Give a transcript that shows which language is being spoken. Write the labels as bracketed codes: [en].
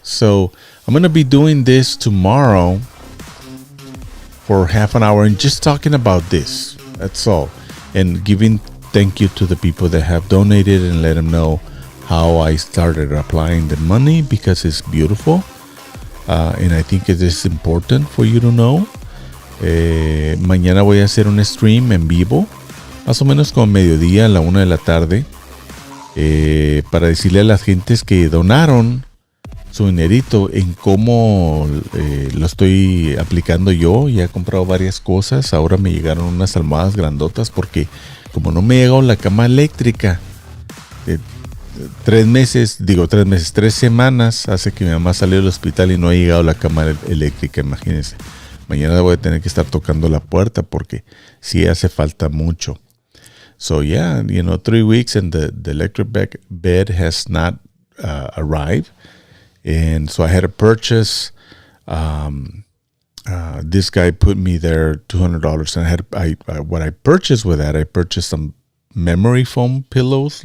[en] So I'm gonna be doing this tomorrow for half an hour and just talking about this. That's all. And giving thank you to the people that have donated and let them know how I started applying the money, because it's beautiful. And I think it is important for you to know. [es] Mañana voy a hacer un stream en vivo, más o menos como mediodía, a la 1 de la tarde, para decirle a las gentes que donaron su dinerito en cómo lo estoy aplicando yo. Ya he comprado varias cosas. Ahora me llegaron unas almohadas grandotas porque como no me llegó la cama eléctrica, 3 semanas hace que mi mamá salió del hospital y no ha llegado la cama eléctrica, imagínense. Mañana voy a tener que estar tocando la puerta porque sí hace falta mucho. [en] So 3 weeks and the electric bed has not arrived. And so I had to purchase, this guy put me there $200. And what I purchased with that, I purchased some memory foam pillows.